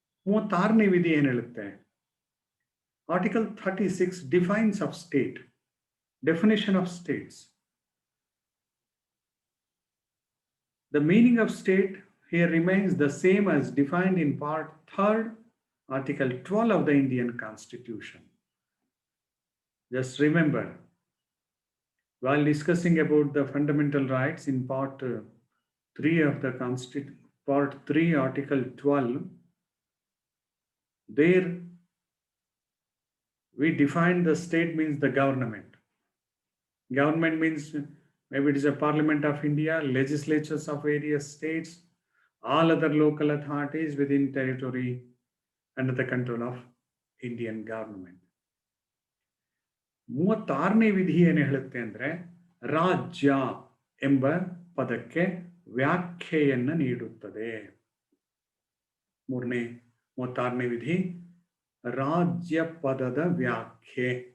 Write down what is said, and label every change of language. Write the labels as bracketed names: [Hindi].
[Kannada] 36ನೇ ವಿಧಿ ಏನು ಹೇಳುತ್ತೆ? [English] Article 36 defines of state, definition of states. The meaning of state here remains the same as defined in part 3rd, article 12 of the Indian Constitution. Just remember, while discussing about the fundamental rights in part 3 of the part 3, article 12, there we define the state means the government. Government means maybe it is a Parliament of India, legislatures of various states, all other local authorities within territory under the control of Indian government. [Kannada] 36ನೇ ವಿಧಿ ಏನು ಹೇಳುತ್ತೆ ಅಂದರೆ, ರಾಜ್ಯ ಎಂಬ ಪದಕ್ಕೆ ವ್ಯಾಖ್ಯೆಯನ್ನು ನೀಡುತ್ತದೆ. 36ನೇ ವಿಧಿ ರಾಜ್ಯ ಪದದ ವ್ಯಾಖ್ಯೆ.